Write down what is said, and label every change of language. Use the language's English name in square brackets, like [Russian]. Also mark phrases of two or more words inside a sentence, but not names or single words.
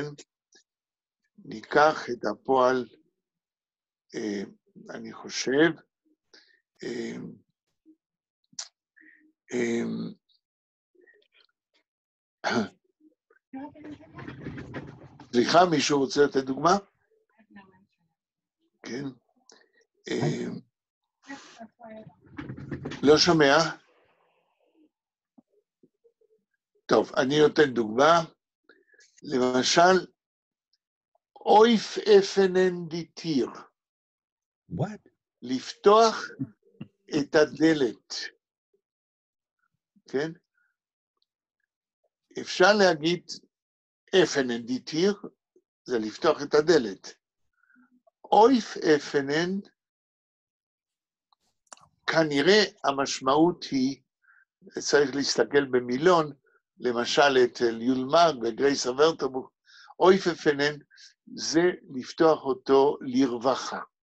[Hebrew] ניקח את הפועל, אני חושב, סליחה, מישהו רוצה לתת דוגמה? כן. לא שומע? טוב, אני נותן דוגמה. למשל, [Yiddish] אויף אפנן די טיר. What? [Hebrew] לפתוח את הדלת. כן? אפשר להגיד [Yiddish] אפנן דיטיר, [Hebrew] זה לפתוח את הדלת. [Yiddish] אויף אפנן, [Hebrew] כנראה המשמעות היא, צריך להסתכל במילון, למשל אצל יולמג וגרייסה ורטרבוך, [Yiddish] אויף אפנן [Hebrew] זה לפתוח אותו לרווחה.